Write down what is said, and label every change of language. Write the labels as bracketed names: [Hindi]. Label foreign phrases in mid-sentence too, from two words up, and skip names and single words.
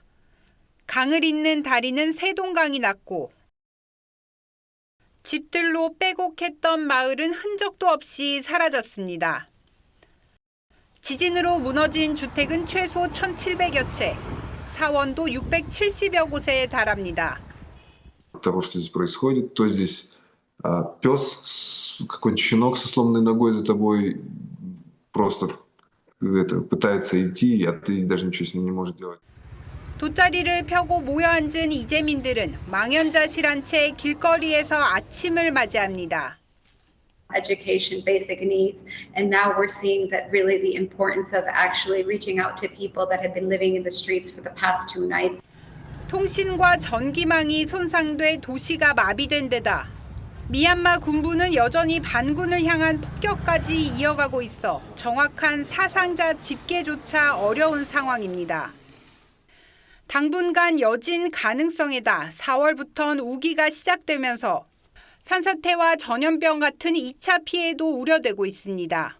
[Korean] 강을 잇는 다리는 세동강이 났고 집들로 빼곡했던 마을은 흔적도 없이 사라졌습니다. 지진으로 무너진 주택은 최소 1,700여 채, 사원도 670여 곳에 달합니다. [Russian] Того, что здесь происходит, то здесь пес, какой-нибудь щенок со сломанной ногой за тобой просто пытается идти, а ты даже ничего с ним не можешь делать. [Korean] 돗자리를 펴고 모여 앉은 이재민들은 망연자실한 채 길거리에서 아침을 맞이합니다. [English] Education, basic needs, and now we're seeing that really the importance of actually reaching out to people that have been living in the streets for the past 2 nights. [Korean] 통신과 전기망이 손상돼 도시가 마비된 데다 미얀마 군부는 여전히 반군을 향한 폭격까지 이어가고 있어 정확한 사상자 집계조차 어려운 상황입니다. 당분간 여진 가능성에다 4월부터는 우기가 시작되면서 산사태와 전염병 같은 2차 피해도 우려되고 있습니다.